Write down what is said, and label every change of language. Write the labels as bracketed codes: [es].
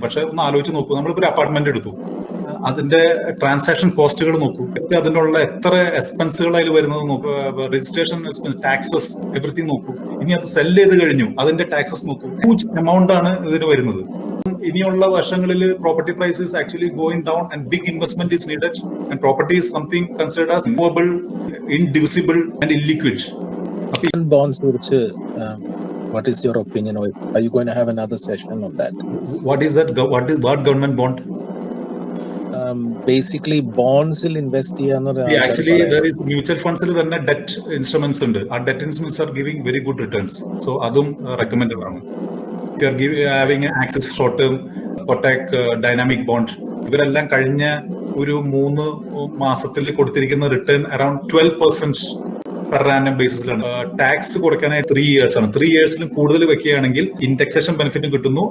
[ml] പക്ഷെ ഒന്ന് ആലോചിച്ച് നോക്കൂ, നമ്മളിപ്പോൾ ഒരു അപ്പാർട്ട്മെന്റ് എടുത്തു, അതിന്റെ ട്രാൻസാക്ഷൻ കോസ്റ്റുകൾ നോക്കൂ, അതിനുള്ള എത്ര എക്സ്പെൻസുകൾ അതിൽ വരുന്നത് നോക്കൂ, രജിസ്ട്രേഷൻ എക്സ്പെൻസ്, ടാക്സസ്, എവറിത്തിങ് നോക്കൂ. ഇനി അത് സെല് ചെയ്ത് കഴിഞ്ഞു, അതിന്റെ ടാക്സസ് നോക്കൂ. ഹ്യൂജ് എമൗണ്ട് ആണ് ഇതിന് വരുന്നത്. [en] ഇനിയുള്ള വർഷങ്ങളിൽ property price is actually going down and big investment is needed. And property is something considered as movable, indivisible and illiquid. Bonds കുറിച്ച് what is your opinion, or are you going to have another session on that? What is that? What government bond? Basically bonds il invest ചെയ്യാനൊരു actually there is mutual funds [ml] ൽ തന്നെ [en] debt instruments ഉണ്ട്. ആ debt instruments are giving very good returns. So [ml] അതും recommended ആണ്. [en] If you are having access short term, Kotak dynamic bond, [ml] ഇവരെല്ലാം കഴിഞ്ഞ ഒരു 3 മാസത്തിൽ കൊടുത്തിരിക്കുന്ന return around 12% per annum ബേസിസിലാണ്. Tax കുറയ്ക്കാനായി 3 years ആണ്. 3 yearsലും കൂടുതൽ വെക്കുകയാണെങ്കിൽ ഇൻഡെക്സേഷൻ ബെനിഫിറ്റും കിട്ടുന്നു.